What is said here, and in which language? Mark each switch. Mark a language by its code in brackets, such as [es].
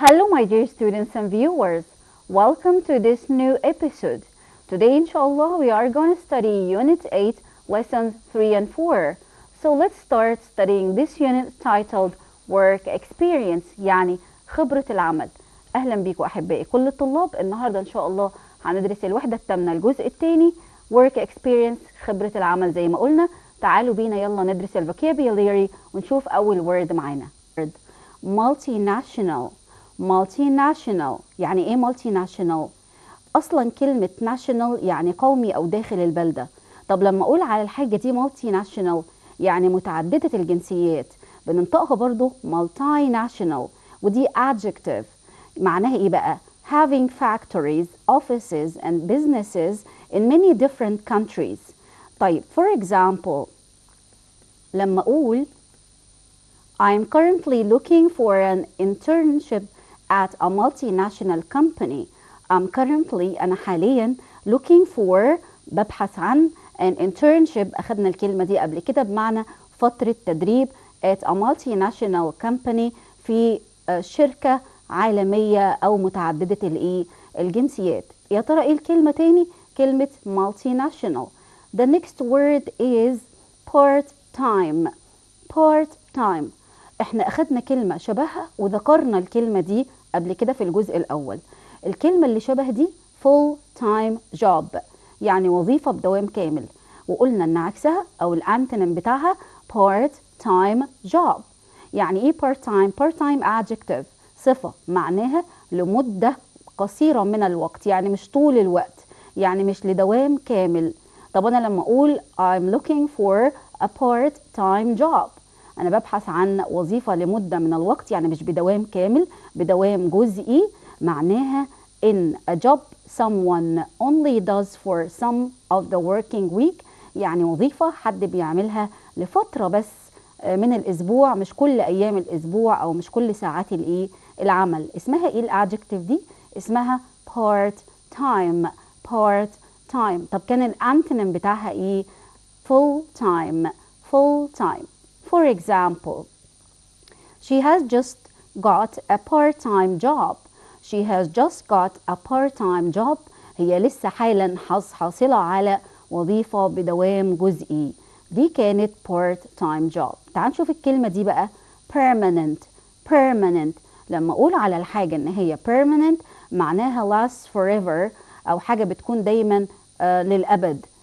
[en] my dear students and viewers. Welcome to this new episode. Today, inshallah, we are going to study Unit 8, Lessons 3 and 4. So let's start studying this unit titled Work Experience [ar] يعني خبرة العمل. أهلا بيكم أحبائي كل الطلاب. النهاردة إن شاء الله هندرس الوحدة الثامنة الجزء الثاني Work Experience خبرة العمل زي ما قلنا. تعالوا بينا يلا ندرس الفوكابيولاري ونشوف أول word معانا. [en] Multinational. [ar] Multinational يعني إيه multinational؟ أصلا كلمة national يعني قومي أو داخل البلدة. طب لما أقول على الحاجة دي multinational يعني متعددة الجنسيات بننطقها برضو multinational ودي adjective. معناها إيه بقى؟ [en] having factories, offices and businesses in many different countries. [ar] طيب [en] for example [ar] لما أقول [en] I'm currently looking for an internship at a multinational company. I'm currently [ar] أنا حاليا [en] looking for [ar] ببحث عن [en] an internship. [ar] أخذنا الكلمة دي قبل كده بمعنى فترة تدريب [en] at a multinational company [ar] في شركة عالمية أو متعددة الجنسيات. يا ترى إيه الكلمة تاني؟ كلمة multinational. [en] The next word is part-time. [ar] part-time احنا أخذنا كلمة شبهها وذكرنا الكلمة دي قبل كده في الجزء الأول. الكلمة اللي شبه دي full-time job يعني وظيفة بدوام كامل، وقلنا ان عكسها او الانتونيم بتاعها part-time job. يعني ايه part-time؟ part-time adjective صفة معناها لمدة قصيرة من الوقت، يعني مش طول الوقت، يعني مش لدوام كامل. طب انا لما اقول [en] I'm looking for a part-time job [ar] انا ببحث عن وظيفة لمدة من الوقت، يعني مش بدوام كامل، بدوام جزئي. معناها [en] in a job someone only does for some of the working week [ar] يعني وظيفة حد بيعملها لفترة بس من الأسبوع، مش كل أيام الأسبوع أو مش كل ساعات العمل. اسمها إيه الأدجكتيف دي؟ اسمها part time. [en] part time. [ar] طب كان الأنتونيم بتاعها إيه؟ full time. [en] full time. For example she has just got a part-time job. She has just got a part-time job. [ar] هي لسه حالا حاصلة على وظيفة بدوام جزئي. دي كانت part-time job. تعال نشوف الكلمة دي بقى permanent. permanent لما أقول على الحاجة إن هي permanent معناها [en] lasts forever [ar] أو حاجة بتكون دايما للأبد.